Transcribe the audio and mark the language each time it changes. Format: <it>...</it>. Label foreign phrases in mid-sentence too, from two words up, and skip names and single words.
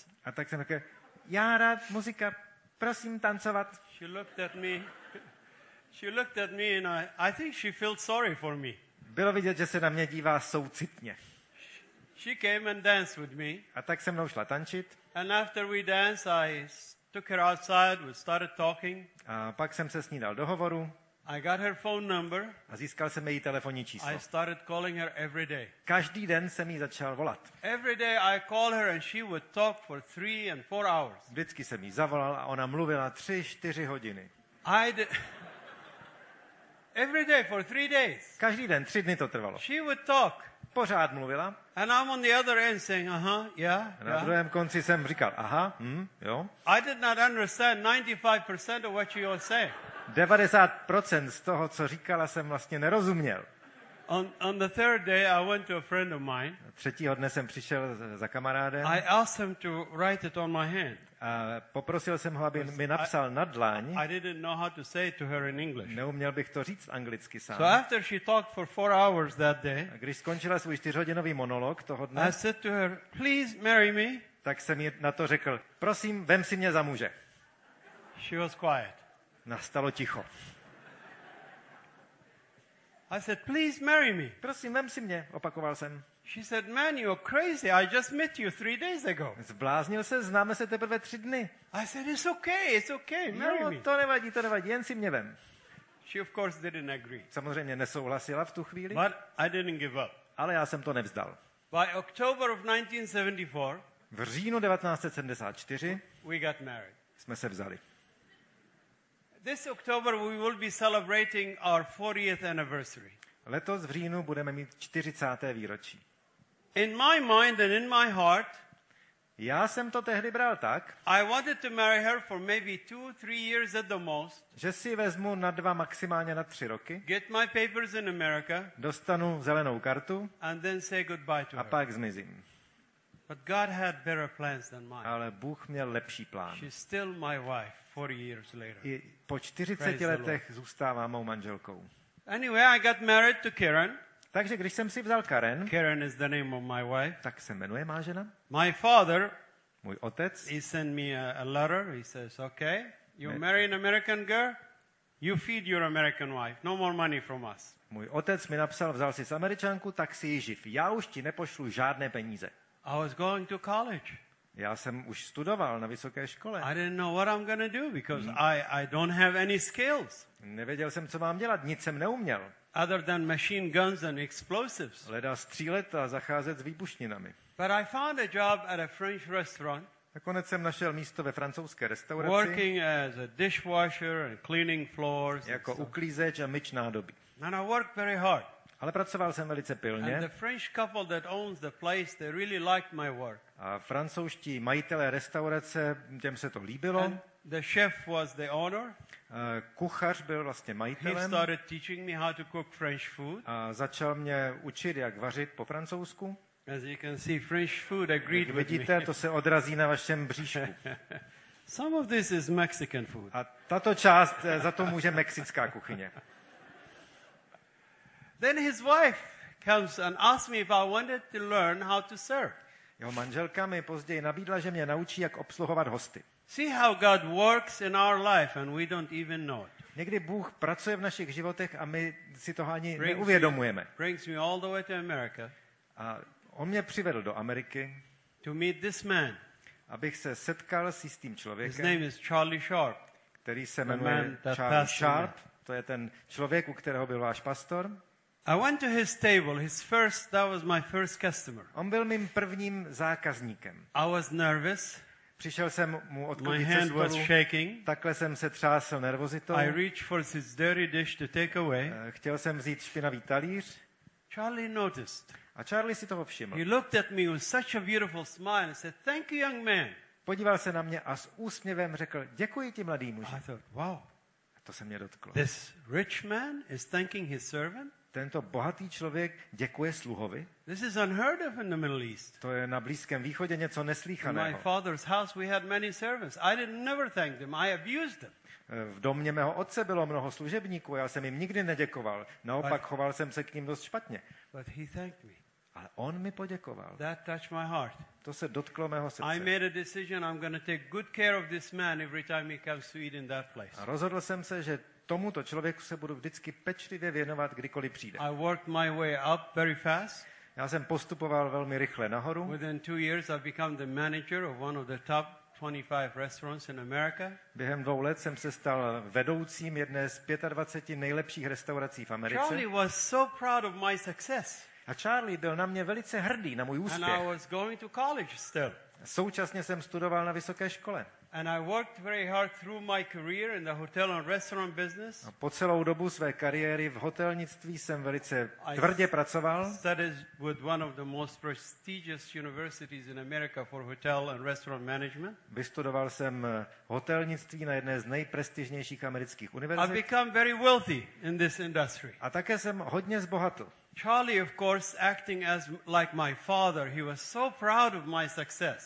<cs>A tak jsem řekl, já rád muzika, prosím tancovat.</cs> <en>She looked at me. She looked at me and I think she felt sorry for me.</en> <cs>Bylo vidět, že se na mě dívá soucitně.</cs> <en>She came and danced with me.</en> <cs>A tak se mnou šla tančit.</cs> <en>And after we danced, I took her outside. We started talking.</en> <cs>A pak jsem se s ní dal do hovoru</cs> <en>I got her phone number.</en> <cs>a získal jsem její telefonní číslo.</cs> <en>I started calling her every day.</en> <cs>Každý den jsem jí začal volat.</cs> <en>Every day I called her and she would talk for 3 and 4 hours.</en> <cs>Vždycky jsem jí zavolal a ona mluvila 3-4 hodiny.</cs> <en>Every day for 3 days.</en> <cs>Každý den, 3 dny to trvalo.</cs> <en>She would talk.</en> <cs>Pořád mluvila.</cs> <en>And I'm on the other end saying, yeah.</en> <cs>A na druhém konci jsem říkal, aha, jo.</cs> <en>I did not understand 95% of what she was saying.</en> <cs>90% z toho, co říkala, jsem vlastně nerozuměl.</cs> <en>On the third day, I went to a friend of mine.</en> <cs>Třetího dne jsem přišel za kamarádem</cs> <en>I asked him to write it on my hand.</en> <cs>a poprosil jsem ho, aby mi napsal na dlaň.</cs> <en>I didn't know how to say it to her in English.</en> <cs>Neuměl bych to říct anglicky sám.</cs> <en>So after she talked for 4 hours that day,</en> <cs>A když skončila svůj 4hodinový monolog toho dne,</cs> <en>I said to her, please marry me.</en> <cs>tak jsem jí na to řekl, prosím, vem si mě za muže.</cs> <en>She was quiet.</en> <cs>Nastalo ticho.</cs> <en>I said, please marry me.</en> <cs>Prosím, vem si mě, opakoval jsem.</cs> <en>She said, man, you're crazy. I just met you 3 days ago.</en> <cs>Zbláznil se, známe se teprve 3 dny.</cs> <en>I said, it's okay, marry</en> <cs>No,</cs> <en>me.</en> <cs>to nevadí, jen si mě vem.</cs> <en>She of course didn't agree.</en> <cs>Samozřejmě nesouhlasila v tu chvíli,</cs> <en>But I didn't give up.</en> <cs>ale já jsem to nevzdal.</cs> <en>By October of 1974,</en> <cs>V říjnu 1974</cs> <en>we got married.</en> <cs>jsme se vzali.</cs> <en>This October we will be celebrating our 40th anniversary.</en> <cs>Letos v říjnu budeme mít 40. výročí.</cs> <en>In my mind and in my heart,</en> <cs>Já jsem to tehdy bral tak,</cs> <en>I wanted to marry her for maybe 2-3 years at the most,</en> <cs>že si vezmu na 2, maximálně na 3 roky,</cs> <en>get my papers in America,</en> <cs>dostanu zelenou kartu</cs> <en>and then say goodbye to</en> <cs>a</cs> <en>her.</en> <cs>pak zmizím.</cs> <en>But God had better plans than mine.</en> <cs>Ale Bůh měl lepší plán.</cs> <en>She's still my wife 40 years later.</en> <cs>I po 40</cs> <en>Praise the</en> <cs>letech zůstává mou manželkou.</cs> <en>Anyway, I got married to Karen.</en> <cs>Takže když jsem si vzal Karen,</cs> <en>Karen is the name of my wife.</en> <cs>tak se jmenuje má žena,</cs> <en>My father,</en> <cs>můj otec,</cs> <en>he sent me a letter. He says, okay, you</en> <cs>Ne-</cs> <en>marry an American girl, you feed your American wife. No more money from us.</en> <cs>můj otec mi napsal, vzal si s Američanku, tak si ji živ. Já už ti nepošlu žádné peníze.</cs> <en>I was going to college.</en> <cs>Já jsem už studoval na vysoké škole.</cs> <en>I didn't know what I'm going to do because I don't have any skills</en> <cs>Nevěděl jsem, co mám dělat, nic jsem neuměl.</cs> <en>other than machine guns and explosives.</en> <cs>Leda střílet a zacházet s výbušninami.</cs> <en>But I found a job at a French restaurant,</en> <cs>Nakonec jsem našel místo ve francouzské restauraci</cs> <en>working as a dishwasher and cleaning floors. And</en> <cs>jako</cs> <en>stuff.</en> <cs>uklízeč a myč nádoby.</cs> <en>And I worked very hard.</en> <cs>Ale pracoval jsem velice</cs> <en>And the</en> <cs>pilně</cs> <en>French couple that owns the place, they really liked my work.</en> <cs>a francouzští majitelé restaurace, těm se to líbilo.</cs> <en>And the chef was the owner.</en> <cs>Kuchař byl vlastně</cs> <en>He</en> <cs>majitelem</cs> <en>started teaching me how to cook French food.</en> <cs>a začal mě učit, jak vařit po francouzsku.</cs> <en>As you can see, French food agreed</en> <cs>Jak</cs> <en>with</en> <cs>vidíte,</cs> <en>me.</en> <cs>to se odrazí na vašem bříšku.</cs> <en>Some of this is Mexican food.</en> <cs>A tato část, za to může mexická kuchyně.</cs> <en>Then his wife comes and asks me if I wanted to learn how to serve.</en> <cs>Jeho manželka mi později nabídla, že mě naučí, jak obsluhovat hosty.</cs> <en>See how God works in our life and we don't even know it.</en> <cs>Někdy Bůh pracuje v našich životech a my si toho ani</cs> <en>Brings</en> <cs>neuvědomujeme.</cs> <en>me all the way to America</en> <cs>A on mě přivedl do Ameriky,</cs> <en>to meet this man.</en> <cs>abych se setkal s jistým</cs> <en>His</en> <cs>člověkem,</cs> <en>name is Charlie Sharp.</en> <cs>který se</cs> <en>man</en> <cs>jmenuje</cs> <en>that</en> <cs>Charlie</cs> <en>passed away.</en> <cs>Sharp. To je ten člověk, u kterého byl váš pastor.</cs> <en>I went to his table. That was my first customer.</en> <cs>On byl mým prvním zákazníkem.</cs> <en>I was nervous.</en> <cs>Přišel jsem mu</cs> <en>My</en> <cs>odklonit ze</cs> <en>hand was</en> <cs>stolu,</cs> <en>shaking.</en> <cs>takhle jsem se třásl nervozitou.</cs> <en>I reached for his dirty dish to take away.</en> <cs>Chtěl jsem vzít špinavý talíř</cs> <en>Charlie noticed.</en> <cs>a Charlie si toho všiml.</cs> <en>He looked at me with such a beautiful smile and said, "Thank you, young man."</en> <cs>Podíval se na mě a s úsměvem řekl, děkuji ti, mladý muži.</cs> <en>I thought, wow,</en> <cs>A to se mě dotklo.</cs> <en>this rich man is thanking his servant?</en> <cs>Tento bohatý člověk děkuje sluhovi.</cs> <en>This is unheard of in the Middle East.</en> <cs>To je na Blízkém východě něco</cs> <en>In my</en> <cs>neslýchaného.</cs> <en>father's house we had many servants. I didn't never thank them. I abused them.</en> <cs>V domě mého otce bylo mnoho služebníků, já jsem jim nikdy neděkoval. Naopak choval jsem se k ním dost špatně.</cs> <en>But he thanked me.</en> <cs>Ale on mi poděkoval.</cs> <en>That touched my heart.</en> <cs>To se dotklo mého</cs> <en>I</en> <cs>srdce.</cs> <en>made a decision I'm going to take good care of this man every time he comes to eat in that place.</en> <cs>A rozhodl jsem se, že tomuto člověku se budu vždycky pečlivě věnovat, kdykoliv přijde.</cs> <en>I worked my way up very fast.</en> <cs>Já jsem postupoval velmi rychle nahoru.</cs> <en>Within 2 years I've become the manager of one of the top 25 restaurants in America.</en> <cs>Během 2 let jsem se stal vedoucím jedné z 25 nejlepších restaurací v Americe.</cs> <en>Charlie was so proud of my success.</en> <cs>A Charlie byl na mě velice hrdý, na můj</cs> <en>And I</en> <cs>úspěch.</cs> <en>was going to college still.</en> <cs>Současně jsem studoval na vysoké škole.</cs> <en>And I worked very hard through my career in the hotel and restaurant business.</en> <cs>A po celou dobu své kariéry v hotelnictví jsem velice tvrdě pracoval.</cs> <en>Studied with one of the most prestigious universities in America for hotel and restaurant management.</en> <cs>Vystudoval jsem hotelnictví na jedné z nejprestižnějších amerických</cs> <en>I've</en> <cs>univerzit.</cs> <en>become very wealthy in this industry.</en> <cs>A také jsem hodně zbohatl.</cs> <en>Charlie, of course, acting as like my father, he was so proud of my success.</en>